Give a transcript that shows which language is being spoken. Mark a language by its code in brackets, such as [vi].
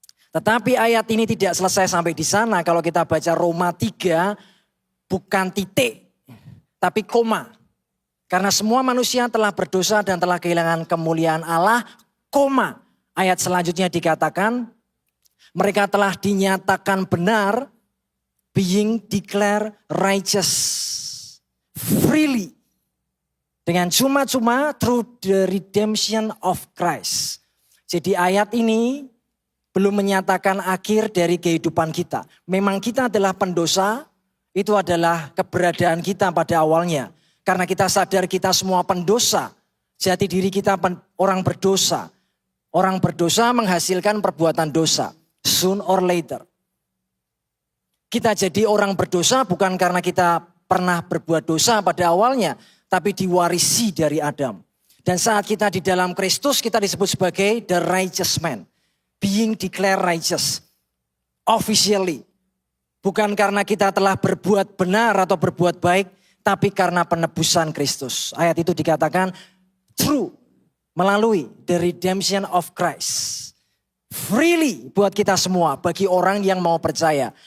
[id] Tetapi ayat ini tidak selesai sampai di sana. Kalau kita baca Roma 3, bukan titik. Tapi koma. Karena semua manusia telah berdosa dan telah kehilangan kemuliaan Allah. Koma. Ayat selanjutnya dikatakan. Mereka telah dinyatakan benar. [en] Being declared righteous. Freely. [id] Dengan cuma-cuma [en] through the redemption of Christ. [id] Jadi ayat ini belum menyatakan akhir dari kehidupan kita. Memang kita adalah pendosa. Itu adalah keberadaan kita pada awalnya. Karena kita sadar kita semua pendosa. Jati diri kita orang berdosa. Orang berdosa menghasilkan perbuatan dosa. [en] Soon or later. [id] Kita jadi orang berdosa bukan karena kita pernah berbuat dosa pada awalnya. Tapi diwarisi dari Adam. Dan saat kita di dalam Kristus kita disebut sebagai [en] the righteous man. Being declared righteous. Officially. [id] Bukan karena kita telah berbuat benar atau berbuat baik, tapi karena penebusan Kristus. Ayat itu dikatakan [en] through, [id] melalui [en] the redemption of Christ. Freely [id] buat kita semua, bagi orang yang mau percaya.